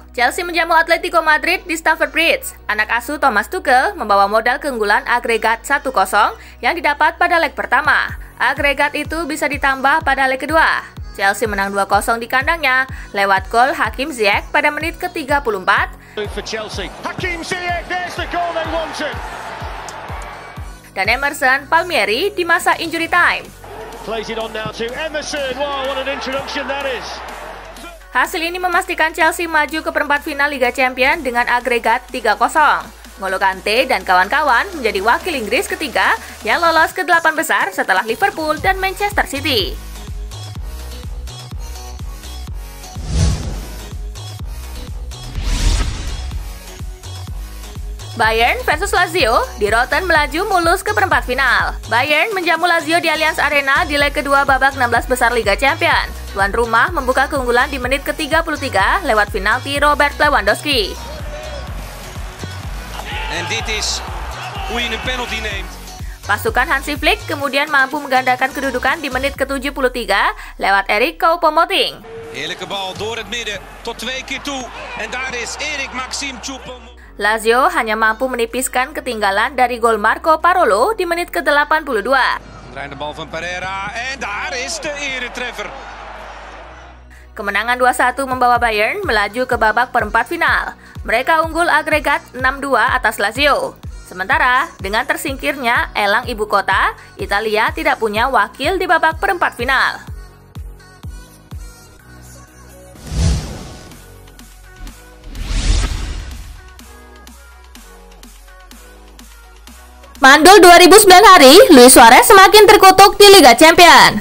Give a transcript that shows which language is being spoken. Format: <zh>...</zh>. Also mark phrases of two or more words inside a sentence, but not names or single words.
<id>Chelsea menjamu Atletico Madrid di Stamford Bridge. Anak asuh Thomas Tuchel membawa modal keunggulan agregat 1-0 yang didapat pada leg pertama. Agregat itu bisa ditambah pada leg kedua. Chelsea menang 2-0 di kandangnya lewat gol Hakim Ziyech pada menit ke-34. Dan Emerson Palmieri di masa</id> <en>injury time. Plays it on now to Emerson. Wow, what an introduction that is.</en> <id>Hasil ini memastikan Chelsea maju ke perempat final Liga Champions dengan agregat 3-0. N'Golo Kante dan kawan-kawan menjadi wakil Inggris ketiga yang lolos ke 8 besar setelah Liverpool dan Manchester City. Bayern versus Lazio, di Rotten melaju mulus ke perempat final. Bayern menjamu Lazio di Allianz Arena di leg kedua babak 16 besar Liga Champions. Tuan rumah membuka keunggulan di menit ke-33 lewat penalti Robert Lewandowski.</id> <nl>En dit is hoe je een penalty neemt.</nl> <id>Pasukan Hansi Flick kemudian mampu menggandakan kedudukan di menit ke-73 lewat Erik Choupo-Moting.</id> <nl>Heerlijke bal door het midden tot 2 keer toe. En daar is Erik Maxime Choupo-Moting.</nl> <id>Lazio hanya mampu menipiskan ketinggalan dari gol Marco Parolo di menit ke-82.</id> <nl>Draai de bal van Pereira en daar is de eretreffer.</nl> <id>Kemenangan 2-1 membawa Bayern melaju ke babak perempat final. Mereka unggul agregat 6-2 atas Lazio. Sementara, dengan tersingkirnya elang ibu kota, Italia tidak punya wakil di babak perempat final. Mandul 2009 hari, Luis Suarez semakin terkutuk di Liga Champions.</id>